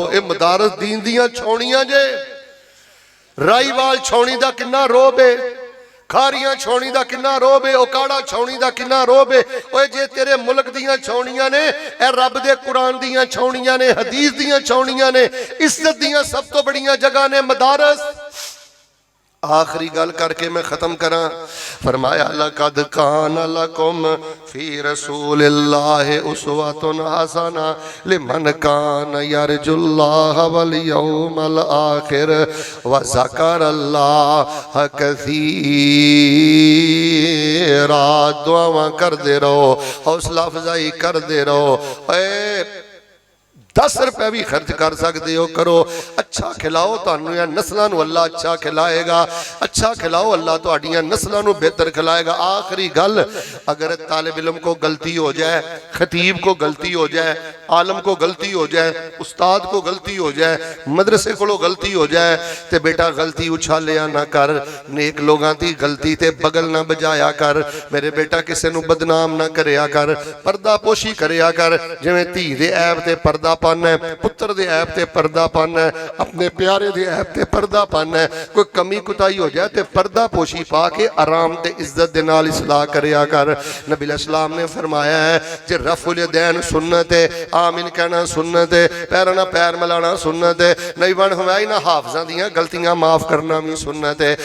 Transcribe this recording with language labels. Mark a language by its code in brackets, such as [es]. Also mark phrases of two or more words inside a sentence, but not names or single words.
[pa] یہ مدارس دین دیاں چھاؤنیاں جے۔ رائیوال چھاؤنی دا کنا رعب ہے، کھاریاں چھاؤنی دا کنا رعب ہے، اوکاڑا چھاؤنی دا کنا رعب ہے. اوئے جے تیرے ملک دیاں چھاؤنیاں نے، اے رب دے قرآن دیاں چھاؤنیاں نے، حدیث دیاں چھاؤنیاں نے، عزت دیاں سب تو بڑیاں جگہ نے مدارس. آخری گل کرکے میں ختم کرا، فرمایا [ar] لقد كان لكم في رسول الله أسوة حسنة لمن كان يرجو الله واليوم الآخر وذكر الله كثيرا. [pa] دعاواں کردے رہو، حوصلہ افزائی کردے رہو. [ur] 10 روپے بھی خرچ کر سکتے ہو، کرو. [pa] اچھا کھلاؤ، تہانوں نسلوں کو اللہ اچھا کھلائے گا. اچھا کھلاؤ، اللہ تہاڈیاں نسلوں کو بہتر کھلائے گا. [ur] آخری گل، اگر طالب علم کو غلطی ہو جائے، خطیب کو غلطی ہو جائے، عالم کو غلطی ہو جائے، استاد کو غلطی ہو جائے، مدرسے کو غلطی ہو جائے، تو بیٹا غلطی اچھالیا نا کر. نیک لوگوں کی غلطی تے بغل نا بجایا کر. میرے بیٹا کسی کو بدنام نا کریا کر، پردہ پوشی کریا کر. [pa] جویں دھی دے عیب تے پردہ پانا ہے، پتر دے عیب تے پردہ پانا ہے، اپنے پیارے دے عیب تے پردہ پانا ہے. کوئی کمی کوتاہی ہو جائے تو پردہ پوشی پا کے آرام تے عزت دے نال اصلاح کریا کر. نبی علیہ السلام نے فرمایا ہے جے رفع الیدین سنت ہے، آمین کہنا سنت ہے، پیر نا پیر ملانا سنت ہے، نہیں بن ہوائی نا حافظاں دیاں غلطیاں معاف کرنا بھی سنت ہے.